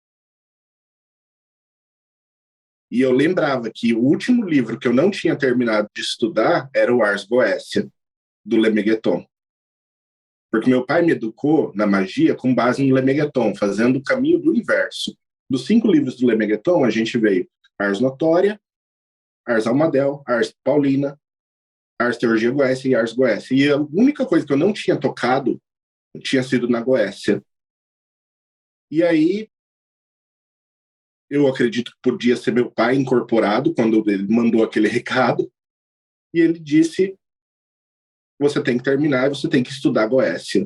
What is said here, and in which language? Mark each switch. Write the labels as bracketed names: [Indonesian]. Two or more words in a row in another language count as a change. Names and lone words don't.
[Portuguese] E eu lembrava que o último livro que eu não tinha terminado de estudar era o Ars Goetia, do Lemegeton. Porque meu pai me educou na magia com base no Lemegeton, fazendo o caminho do universo. Dos 5 livros do Lemegeton, a gente veio Ars Notória, Ars Almadel, Ars Paulina, Ars Teurgia Goécia e Ars Goécia. E a única coisa que eu não tinha tocado tinha sido na Goécia. E aí, eu acredito que podia ser meu pai incorporado quando ele mandou aquele recado. E ele disse: você tem que terminar e você tem que estudar Goécia.